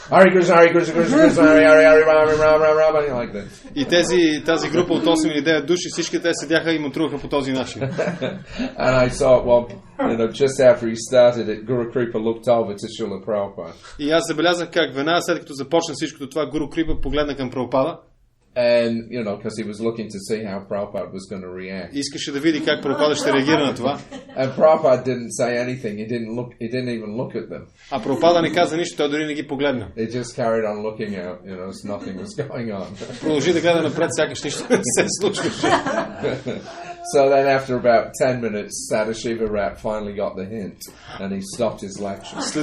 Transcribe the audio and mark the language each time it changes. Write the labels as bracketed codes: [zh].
[sa] Hare Krishna, Hare Krishna, Krishna Krishna, Hare Hare, Hare Ram, Ram, Ram, Ram, [en] like that. [bg] И тази група от 8 или 9 души, всички те седяха и мантруваха по този начин. [en] And I saw it just after he started it, Guru Kripa looked over to Srila Prabhupada. [bg] И аз забелязах как веднага след като започна всичкото това, Гуру Крипа погледна към Прабхупада. [en] And, because he was looking to see how Prabhupada was going to react. [bg] Искаше да види как Прабхупада ще реагира на това. [en] And Prabhupada didn't say anything. He didn't even look at them. [bg] А Прабхупада не каза нищо, той дори не ги погледна. [en] He just carried on looking out, as nothing was going on. [bg] Продължи да гледа напред, сякаш нищо не се случваше. [en] So then after about 10 minutes, Sadashiva Rat finally got the hint and he stopped his lecture.